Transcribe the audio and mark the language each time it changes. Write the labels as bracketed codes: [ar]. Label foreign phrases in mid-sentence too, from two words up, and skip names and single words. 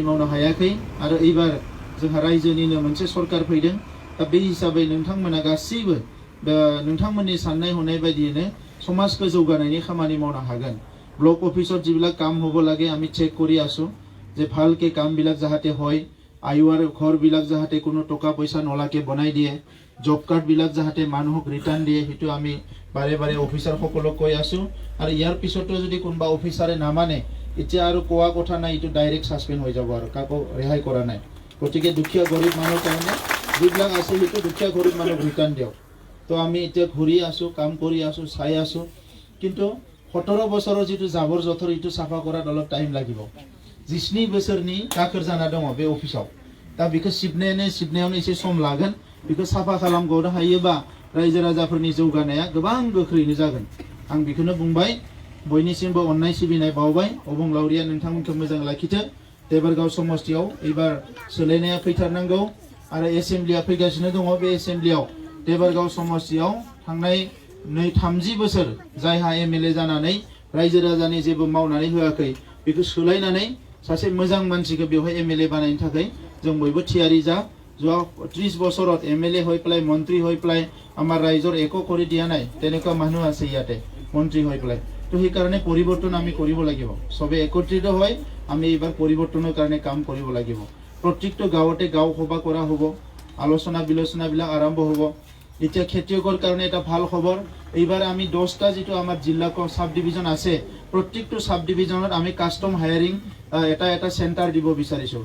[brx] मावनो हायाखै आरो एबार जोंहा रायजोनिनो मोनसे सरकार फैदों दा बे हिसाबै नोंथांमोना गासैबो नोंथांमोननि साननाय हनाय बायदियैनो समाजखौ जौगानायनि खामानि मावनो हागोन [as] ব্লক অফিচত যিবিলাক কাম হ'ব লাগে আমি চেক কৰি আছো যে ভালকে কামবিলাক যাহাতে হয় আইওআর ঘৰবিলাক যাহাতে কোনো টকা পইচা নলাকে বনাই দিয়ে জব কাৰ্ডবিলাক যাহাতে মানুহক ৰিটাৰ্ণ দিয়ে সেইটো আমি বাৰে বাৰে অফিচাৰসকলক কৈ আছো আৰু ইয়াৰ পিছতো যদি কোনোবা অফিচাৰে নামানে এতিয়া আৰু কোৱা কথা নাই এইটো [en] direct suspend [as] হৈ যাব আৰু কাকো ৰেহাই কৰা নাই গতিকে দুখীয়া গৰীব মানুহৰ কাৰণে যিবিলাক আছে সেইটো দুখীয়া গৰীব মানুহক ৰিটাৰ্ণ দিয়ক তো আমি এতিয়া ঘূৰি আছো কাম কৰি আছো চাই আছো কিন্তু 17 বছৰৰ যিটো জাবৰ জথৰ এইটো সাফা কৰাত অলপ টাইম লাগিব [brx] 20 बोसोरनि दाखोर जाना दङ बे अफिसाव दा बेखौ सिबनायावनो एसे सम लागोन बेखौ साफा खालामगौनो हायोबा रायजो राजाफोरनि जौगानाया गोबां गोख्रैनो जागोन आं बेखौनो बुंबाय बयनिसिमबो अननाय सिबिनाय बावबाय अबंलावरिया नोंथांमोनखौ मोजां लाखिथो देबरगाव समस्तियाव एबार सोलायनाया फैथारनांगौ आरो एसेम्ब्लिया फैगासिनो दङ बे एसेम्ब्लियाव देबरगाव समस्तियाव थांनाय 30 बोसोर जायहा एमएलए जानानै रायजो राजानि जेबो मावनानै होआखै बेखौ सोलायनानै सासे मोजां मानसिखौ बेवहाय एमएलए बानायनो थाखाय जों बयबो थियारि जा [as] যোৱা 30 বছৰত এমএলএ হৈ পেলাই মন্ত্ৰী হৈ পেলাই আমাৰ ৰাইজৰ একো কৰি দিয়া নাই তেনেকুৱা মানুহ আছে ইয়াতে মন্ত্ৰী হৈ পেলাই তো সেই কাৰণে পৰিৱৰ্তন আমি কৰিব লাগিব সবে একত্ৰিত হৈ আমি এবাৰ পৰিৱৰ্তনৰ কাৰণে কাম কৰিব লাগিব প্ৰত্যেকটো গাঁৱতে গাঁও সভা কৰা হ'ব আলোচনা বিলোচনাবিলাক আৰম্ভ হ'ব এতিয়া খেতিয়কৰ কাৰণে এটা ভাল খবৰ এইবাৰ আমি 10টা যেটো আমাৰ জিলাকৰ [en] sub division [as] আছে প্ৰত্যেকটো সাব ডিভিজনত আমি [en] custom hiring [as] এটা সেন্টাৰ দিব বিচাৰিছো